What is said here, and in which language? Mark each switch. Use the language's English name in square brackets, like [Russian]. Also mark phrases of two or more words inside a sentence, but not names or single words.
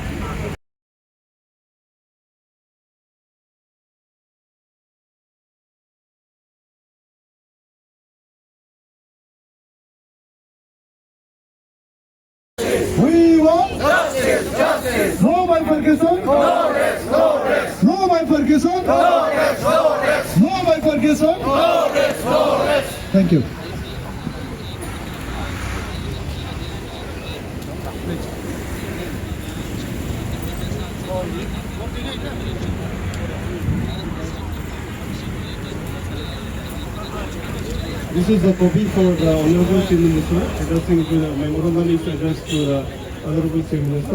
[English] We want justice, justice. No bifurcation. No rest, no rest. No bifurcation. No rest, no rest. No bifurcation. No rest, no rest. Thank you. This is the copy for the Honorable Chief Minister, addressing to the memorandum is addressed to the Honorable Chief Minister.